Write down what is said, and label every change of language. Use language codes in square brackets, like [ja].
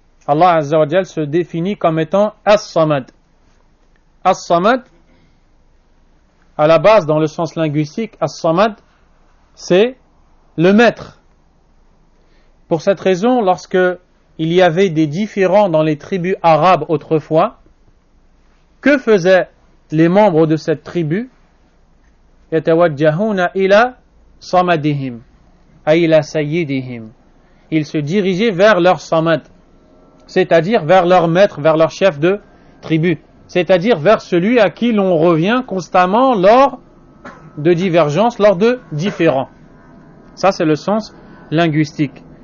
[fr] Allah Azza wa Jal se définit comme étant As-Samad. As-Samad, à la base, dans le sens linguistique, As-Samad, c'est le maître. Pour cette raison, lorsque il y avait des différends dans les tribus arabes autrefois, que faisaient les membres de cette tribu? [ar] يَتَوَجَّهُونَ إِلَى صَمَدِهِمْ أي إلى سيدهم. [fr] Ils se dirigeaient vers leur samad, c'est-à-dire vers leur maître, vers leur chef de tribu, c'est-à-dire vers celui à qui l'on revient constamment lors de divergences, lors de différends. Ça, c'est le sens linguistique.